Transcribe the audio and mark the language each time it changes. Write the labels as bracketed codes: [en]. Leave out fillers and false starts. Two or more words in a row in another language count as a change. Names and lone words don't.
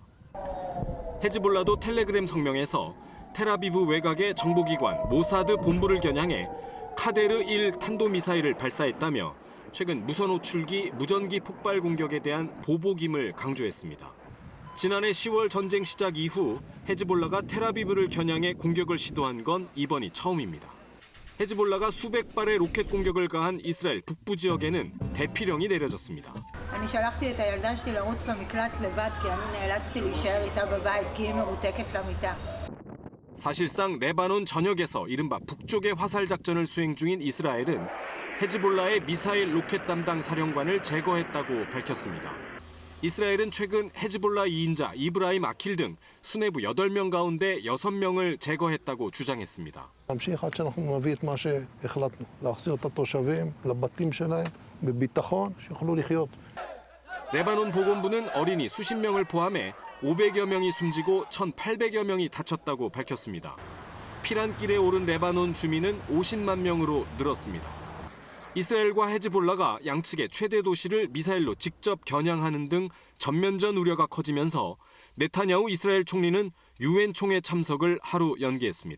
[ko] 헤즈볼라도 텔레그램 성명에서 텔아비브 외곽의 정보기관 모사드 본부를 겨냥해 카데르 1 탄도미사일을 발사했다며 최근 무선 호출기, 무전기 폭발 공격에 대한 보복임을 강조했습니다. 지난해 10월 전쟁 시작 이후 헤즈볼라가 텔아비브를 겨냥해 공격을 시도한 건 이번이 처음입니다. 헤즈볼라가 수백 발의 로켓 공격을 가한 이스라엘 북부 지역에는 대피령이 내려졌습니다. [he] אני שלחתי את הילדה שלי לרוץ למקלט לבד כי אני נאלצתי להישאר איתה בבית כי היא מרותקת למיטה. [ko] 사실상 레바논 전역에서 이른바 북쪽의 화살 작전을 수행 중인 이스라엘은 헤즈볼라의 미사일 로켓 담당 사령관을 제거했다고 밝혔습니다. 이스라엘은 최근 헤즈볼라 2인자 이브라임 아킬 등 수뇌부 8명 가운데 6명을 제거했다고 주장했습니다. [he] נמשיך עד שאנחנו נביא את מה שהחלטנו, להחזיר את התושבים לבתים שלהם בביטחון, שיוכלו לחיות. [ko] 레바논 보건부는 어린이 수십 명을 포함해 500여 명이 숨지고 1,800여 명이 다쳤다고 밝혔습니다. 피란길에 오른 레바논 주민은 50만 명으로 늘었습니다. 이스라엘과 헤즈볼라가 양측의 최대 도시를 미사일로 직접 겨냥하는 등 전면전 우려가 커지면서 네타냐후 이스라엘 총리는 유엔 총회 참석을 하루 연기했습니다.